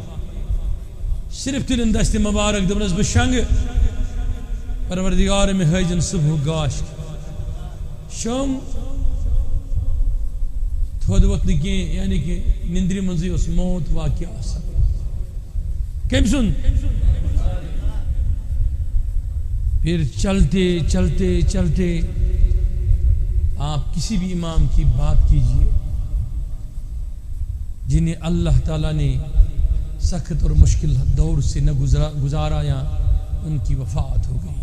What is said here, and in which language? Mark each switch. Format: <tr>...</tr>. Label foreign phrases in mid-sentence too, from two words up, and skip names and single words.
<ks>صرف تُلِن دشتِ مُبارک. دوٚپنس بہٕ شنٛگہٕ پروردگار مےٚ ہٲیزن صبحُک گاش. شۄنٛگ تھوٚد ووٚتھ نہٕ کینٛہہ، یعنی کہِ نِندرِ منٛزٕے اوس موت واقع آسان. کٔمۍ سُنٛد؟</ks> <ur>پھر چلتے چلتے چلتے آپ کسی بھی امام کی بات کیجیے جنہیں اللہ تعالیٰ نے سخت اور مشکل دور سے نہ گزارا یا ان کی وفات ہو گئی.</ur>